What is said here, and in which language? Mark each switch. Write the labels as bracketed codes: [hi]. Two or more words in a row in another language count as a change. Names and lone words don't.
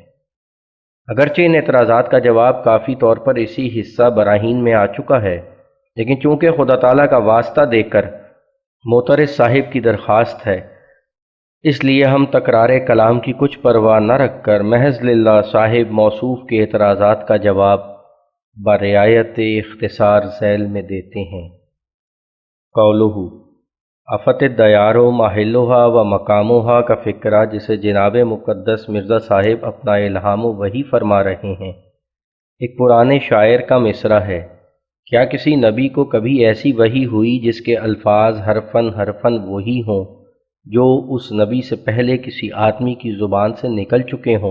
[ur] اگرچہ ان اعتراضات کا جواب کافی طور پر اسی حصہ براہین میں آ چکا ہے، لیکن چونکہ خدا تعالیٰ کا واسطہ دے کر معترض صاحب کی درخواست ہے، اس لیے ہم تکرار کلام کی کچھ پرواہ نہ رکھ کر محض للہ صاحب موصوف کے اعتراضات کا جواب برعایت اختصار ذیل میں دیتے ہیں۔ قولہ [ar] افت الدیار محلها و مقامها [ur] کا فکرہ، جسے جناب مقدس مرزا صاحب اپنا الہام و وحی فرما رہے ہیں، ایک پرانے شاعر کا مصرع ہے: کیا کسی نبی کو کبھی ایسی وحی ہوئی جس کے الفاظ حرفاً حرفاً وہی ہوں جو اس نبی سے پہلے کسی آدمی کی زبان سے نکل چکے ہوں؟